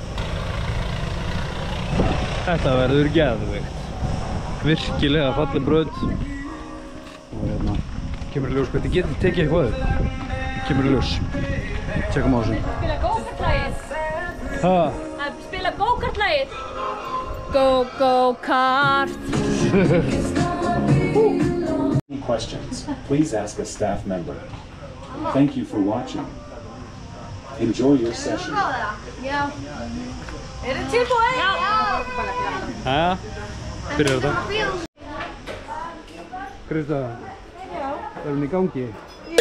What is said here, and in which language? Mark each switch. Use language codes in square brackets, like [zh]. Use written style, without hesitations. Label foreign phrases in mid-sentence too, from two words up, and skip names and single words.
[is] Þetta verður geðveikt. Virkilega falleg braut. Og hérna kemur í ljós hvað þið getið tekið eitthvað upp. Kemur í ljós. Tjekkum á þessu. Spila go-kart-lagið. Ha? Spila go-kart-lagið. Go-go-kart. [en] Questions, please ask a staff member. Thank you for watching. Enjoy your session. [is] Já. Er þið tilbúið? Já. Jæja, byrjar þetta. Krista, er hún í gangi? Já.